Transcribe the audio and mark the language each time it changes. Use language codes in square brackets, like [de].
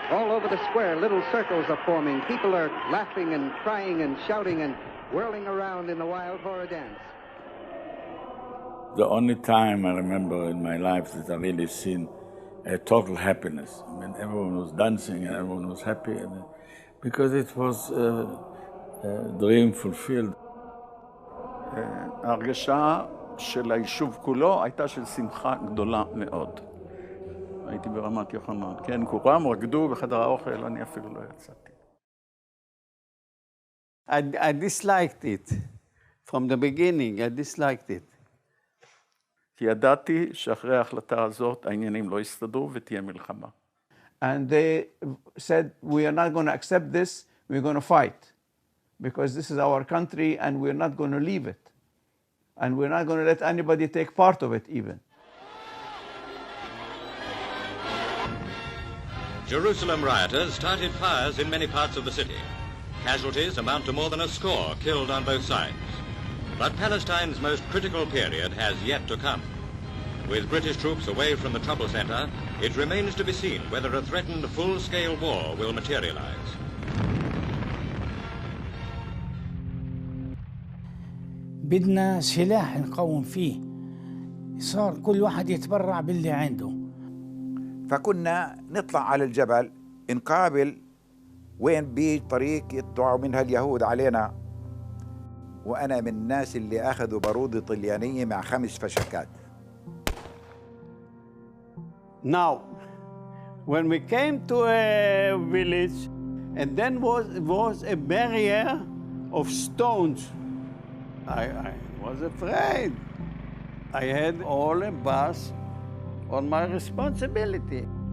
[en] All over the square, little circles are forming. People are laughing and crying and shouting and whirling around in the wild horror dance. The only time I remember in my life that I really seen a total happiness. I mean, everyone was dancing and everyone was happy, because it was a dream fulfilled. [he] ההרגשה של היישוב כולו הייתה של שמחה גדולה מאוד. הייתי ברמת יוחנן, כן, כולם רקדו בחדר האוכל, אני אפילו לא יצאתי. [en] I disliked it. From the beginning, I disliked it. [he] כי ידעתי שאחרי ההחלטה הזאת העניינים לא יסתדרו ותהיה מלחמה. [en] And they said, we are not going to accept this, we're going to fight. Because this is our country and we're not going to leave it. And we're not going to let anybody take part of it even. Jerusalem rioters started fires in many parts of the city. Casualties amount to more than a score killed on both sides. But Palestine's most critical period has yet to come. With British troops away from the trouble center, it remains to be seen whether a threatened full-scale war will materialize. [ar] بدنا سلاح نقوم فيه. صار كل واحد يتبرع باللي عنده. فكنا نطلع على الجبل نقابل وين بيجي طريق يطلعوا منها اليهود علينا. وأنا من الناس اللي أخذوا بارودة طليانية مع 5 فشكات. [en] Now, when we came to a village, and then was a barrier of stones, I was afraid. I had all a bus on my responsibility.